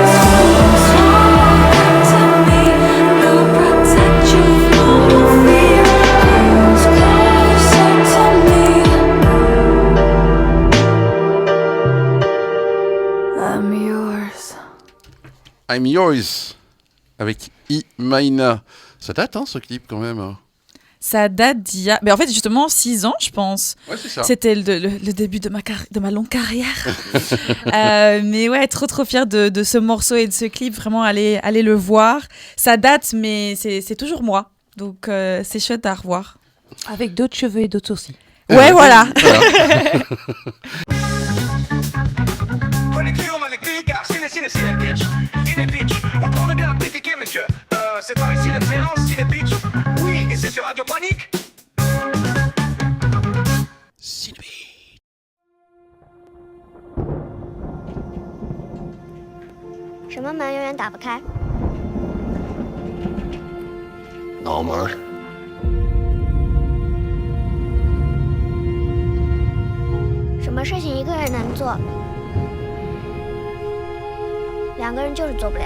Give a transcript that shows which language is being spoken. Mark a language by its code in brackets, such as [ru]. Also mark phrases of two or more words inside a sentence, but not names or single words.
[en] So good to me. And I'll protect you from your fear. Close, closer to me. I'm yours. [fr] I'm Yours avec Imaina. Ça date, hein, ce clip quand même. Ça date d'il y a... Mais en fait, justement, 6 ans, je pense. Ouais, c'est ça. C'était le début de ma longue carrière. Mais ouais, trop fière de ce morceau et de ce clip. Vraiment, allez le voir. Ça date, mais c'est toujours moi. Donc, c'est chouette à revoir. Avec d'autres cheveux et d'autres sourcils. Ouais, voilà. On prend bien petit image. C'est par ici la différence, c'est bitch. Oui, et c'est sur Radio Panique. [zh] 什么门永远打不开？脑门儿。什么事情一个人能做，两个人就是做不了。